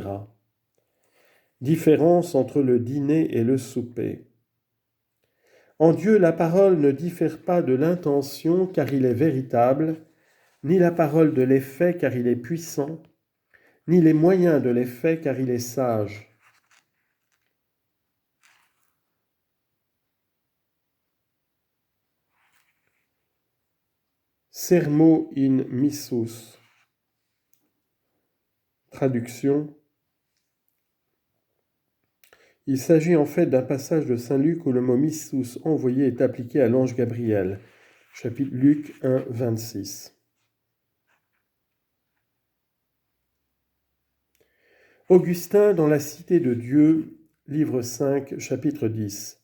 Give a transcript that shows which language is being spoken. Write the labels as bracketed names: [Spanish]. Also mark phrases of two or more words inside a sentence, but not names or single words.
[French] Différence entre le dîner et le souper. En Dieu, la parole ne diffère pas de l'intention car il est véritable, ni la parole de l'effet car il est puissant, ni les moyens de l'effet car il est sage. [Latin] Sermo in missus. [French] Traduction. Il s'agit en fait d'un passage de Saint Luc où le mot missus, envoyé, est appliqué à l'ange Gabriel. Chapitre Luc 1, 26. Augustin dans la Cité de Dieu, livre 5, chapitre 10.